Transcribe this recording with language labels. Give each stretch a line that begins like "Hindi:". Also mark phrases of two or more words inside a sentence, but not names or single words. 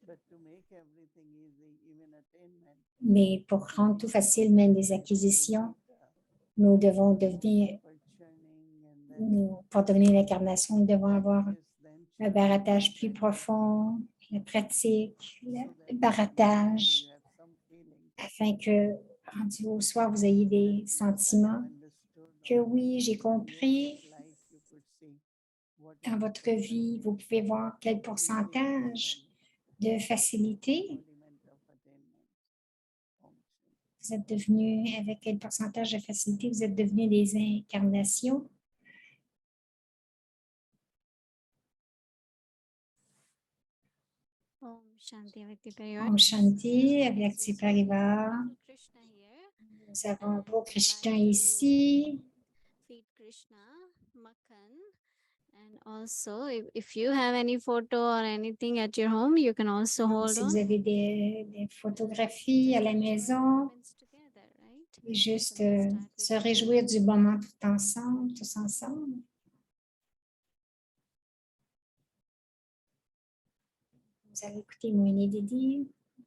French: Mais pour rendre tout facile, même des acquisitions, nous devons devenir, pour devenir l'incarnation, nous devons avoir un baratage plus profond, la pratique, le baratage, afin que, rendu au soir, vous ayez des sentiments que oui, j'ai compris. Dans votre vie, vous pouvez voir quel pourcentage de facilité vous êtes devenus, avec quel pourcentage de facilité vous êtes devenus des incarnations.
Hindi: Om Shanti Avyakti Parivar. Om Shanti, Avyakti Parivar.
English: Krishna here.
French: Nous avons un beau Krishna ici.
English: Feed Krishna, Makhan. And also, if you have any photo or anything at your home, you can also hold
French: Si
English: on.
French: vous avez des photographies à la maison, et juste se réjouir du moment tout ensemble, tous ensemble. Vous allez écouter Moini Didi.